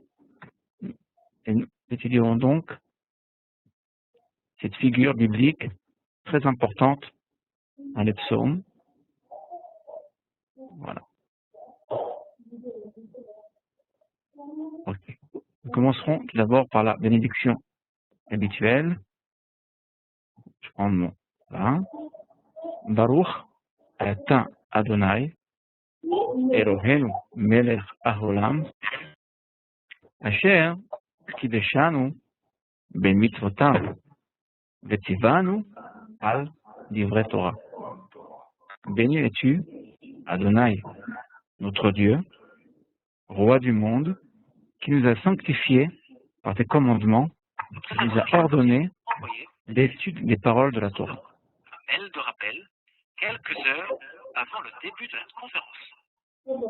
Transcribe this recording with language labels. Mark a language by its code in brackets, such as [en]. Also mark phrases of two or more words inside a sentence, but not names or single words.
[fr] Et nous étudierons donc cette figure biblique très importante dans les psaumes. Voilà. Okay. Nous commencerons tout d'abord par la bénédiction habituelle. Je prends mon là. [he] ברוך אתה אדוני אלוהינו מלך העולם אשר קידשנו במצוותיו וציוונו על דברי תורה. [fr] Béni es-tu, Adonai, notre Dieu, roi du monde, qui nous a sanctifiés par tes commandements, qui nous a ordonné l'étude des paroles de la Torah. Appel de rappel, quelques heures avant le début de la conférence.